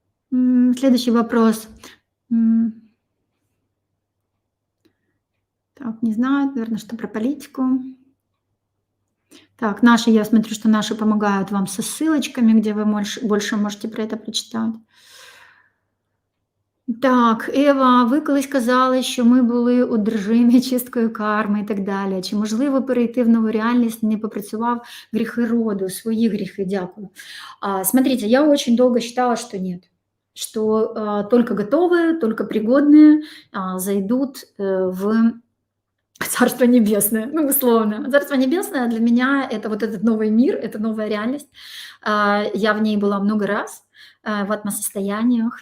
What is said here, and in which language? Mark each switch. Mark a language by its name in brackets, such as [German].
[Russian] Следующий вопрос. Так, не знаю, наверное, что про политику. Так, наши, я смотрю, что наши помогают вам со ссылочками, где вы больше можете про это прочитати. [Ukrainian] Так, Ева, ви колись казали, що ми були одержимі чисткою карми і так далі. Чи можливо перейти в нову реальність, не попрацював грехи роду, [Russian] свои грехи? [Ukrainian] Дякую. [Russian] Смотрите, я очень долго считала, что нет, что только готовые, только пригодные зайдут в Царство Небесное, ну, условно. Царство Небесное для меня — это вот этот новый мир, это новая реальность. Я в ней была много раз, в атмосостояниях.